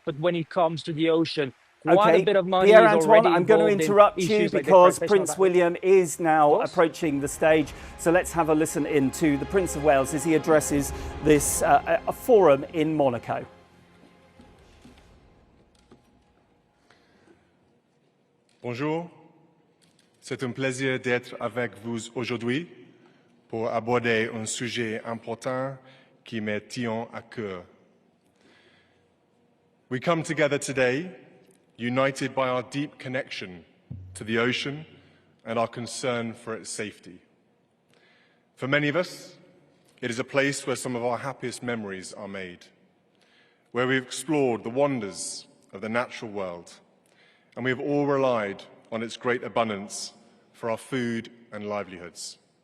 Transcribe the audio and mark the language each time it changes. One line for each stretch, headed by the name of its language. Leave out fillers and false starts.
English: But when it comes to the ocean, quite a bit of money is already I'm going to interrupt you because Prince William is now approaching the stage. So let's have a listen in to the Prince of Wales as he addresses this a forum in Monaco.
French: Bonjour, c'est un plaisir d'être avec vous aujourd'hui pour aborder un sujet important qui me tient à cœur.
English: We come together today, united by our deep connection to the ocean and our concern for its safety. For many of us, it is a place where some of our happiest memories are made, where we've explored the wonders of the natural world, and we have all relied on its great abundance for our food and livelihoods.